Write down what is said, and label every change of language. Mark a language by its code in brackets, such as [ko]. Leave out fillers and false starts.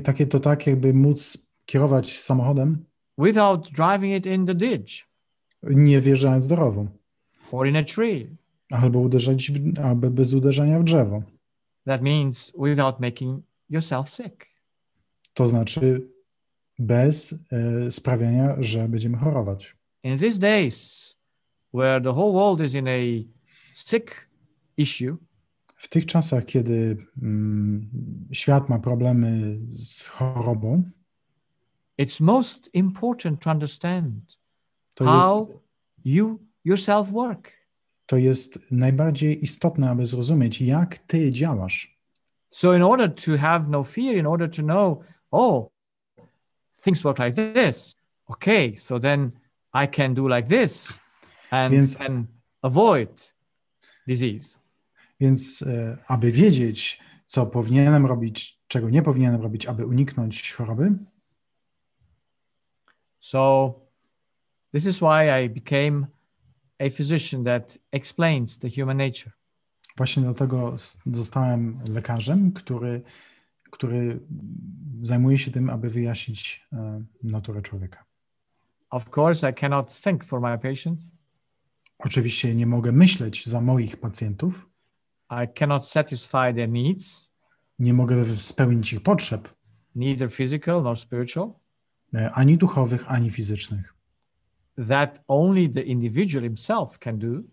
[pl] To tak jakby móc kierować samochodem. [en] Without driving it in the ditch. [pl] Nie wjeżdżając do rowu. [en] Or in a tree. [pl] Albo bez uderzenia w drzewo. [en] That means without making yourself sick. [pl] To znaczy bez sprawiania, że będziemy chorować. [en] In these days where the whole world is in a sick issue, [pl] w tych czasach, kiedy świat ma problemy z chorobą, [en] it's most important to understand how you yourself work. [pl] To jest najbardziej istotne, aby zrozumieć, jak ty działasz. [en] So in order to have no fear, in order to know, things work like this. Okay, so then I can do like this and can avoid disease. [pl] Więc aby wiedzieć, co powinienem robić, czego nie powinienem robić, aby uniknąć choroby. [en] So this is why I became a physician that explains the human nature. [pl] Właśnie dlatego zostałem lekarzem, który zajmuje się tym, aby wyjaśnić naturę człowieka. [en] Of course, I cannot think for my patients. [pl] Oczywiście nie mogę myśleć za moich pacjentów. [en] I cannot satisfy their needs. [pl] Nie mogę spełnić ich potrzeb. [en] Neither physical nor spiritual. [pl] Ani duchowych, ani fizycznych. [en] That only the individual himself can do.